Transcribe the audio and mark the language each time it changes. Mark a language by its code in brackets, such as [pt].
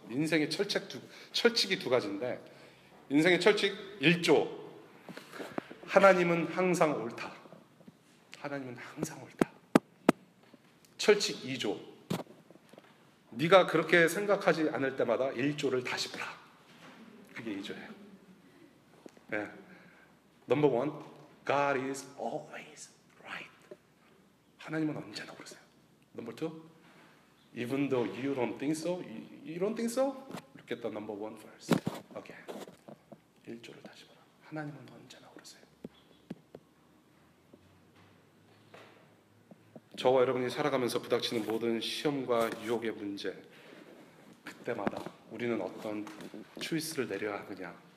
[ko] 인생의 철칙이 두 가지인데, 인생의 철칙 1조, 하나님은 항상 옳다. 하나님은 항상 옳다. 철칙 2조, 네가 그렇게 생각하지 않을 때마다 1조를 다시 보라. 그게 2조예요. 네. 넘버 원, [en] God is always right. [ko] 하나님은 언제나 그러세요. 넘버 투, [en] even though you don't think so, you don't think so, look at the number one verse. Again. [ko] 1조를 다시 보라. 하나님은 언제나 그러세요. 저와 여러분이 살아가면서 부닥치는 모든 시험과 유혹의 문제, 그때마다 우리는 어떤 초이스를 내려야 하느냐.